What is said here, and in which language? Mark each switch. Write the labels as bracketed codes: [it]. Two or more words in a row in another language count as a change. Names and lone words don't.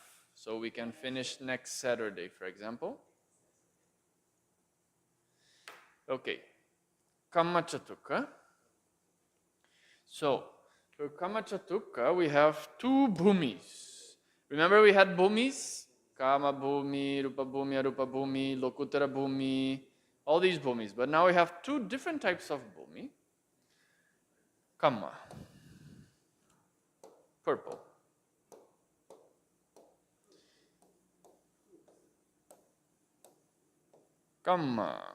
[en] So we can finish next Saturday, for example. Okay. Kamachatuka. So, for Kamachatuka, we have two bhumis. Remember we had bhumis? [pi] Kama bhumi, Rupa bhumi, Arupa bhumi, Lokutara bhumi, [en] all these bhumis. But now we have two different types of bhumi. Kamma. Purple. Kamma.